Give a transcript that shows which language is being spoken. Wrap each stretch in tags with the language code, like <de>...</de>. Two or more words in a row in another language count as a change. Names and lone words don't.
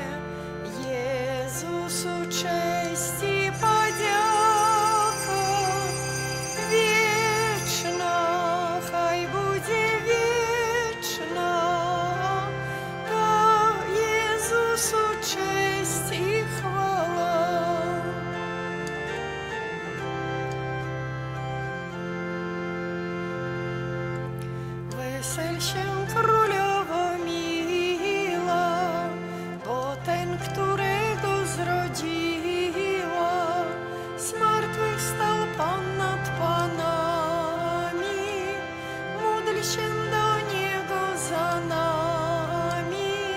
<uk>Єсусу, честь і подяка вічна, хай буде вічна, та Єсусу честь і хвала.</uk> <pl>Весель się królowo miła, bo ten, którego zrodziła, z martwych stał Pan nad panami, módl się do Niego za nami.</pl>